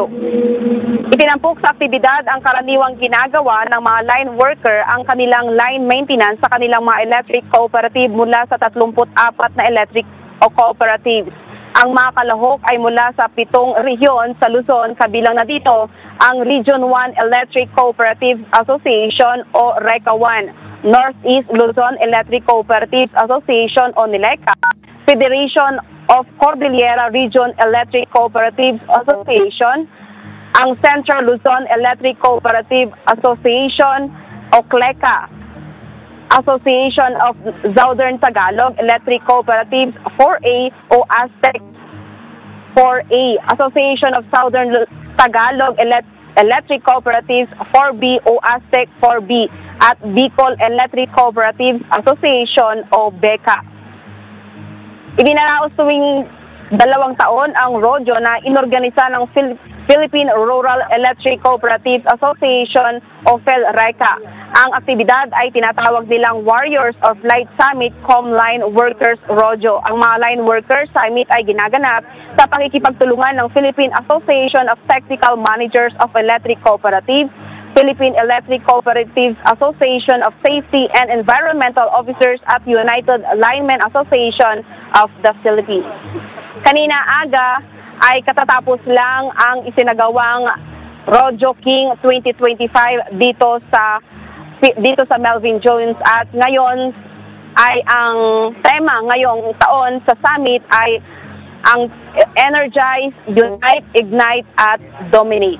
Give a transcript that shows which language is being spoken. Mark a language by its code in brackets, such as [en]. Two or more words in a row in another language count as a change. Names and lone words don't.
[tl] Itinampok sa aktibidad ang karaniwang ginagawa ng mga [en] line worker [tl] ang kanilang [en] line maintenance [tl] sa kanilang mga [en] electric cooperative [tl] mula sa 34 na electric o cooperatives. Ang mga kalahok ay mula sa 7 rehiyon sa Luzon, kabilang na dito ang Region 1 Electric Cooperative Association o RECA 1, Northeast Luzon Electric Cooperative Association o NELECA, Federation of Cordillera Region Electric Cooperative Association, ang Central Luzon Electric Cooperative Association o CLECA, Association of Southern Tagalog Electric Cooperatives 4A o Aztec 4A, Association of Southern Tagalog Electric Cooperatives 4B o Aztec 4B, at Bicol Electric Cooperatives Association o BECA. Ininaraos tuwing 2 taon ang rodyo na inorganisa ng Philippine Rural Electric Cooperatives Association o PhilReca. Ang aktibidad ay tinatawag nilang Warriors of Light Summit Line Workers Rodyo. Ang mga [en] line workers summit [tl] ay ginaganap sa pakikipagtulungan ng Philippine Association of Technical Managers of Electric Cooperatives, Philippine Electric Cooperatives Association of Safety and Environmental Officers at United Linemen Association of the Philippines. Kanina aga ay katatapos lang ang isinagawang Rodyo King 2025 dito sa Melvin Jones, at ngayon ay ang tema ngayong taon sa summit ay ang Energize, Unite, Ignite at Dominate.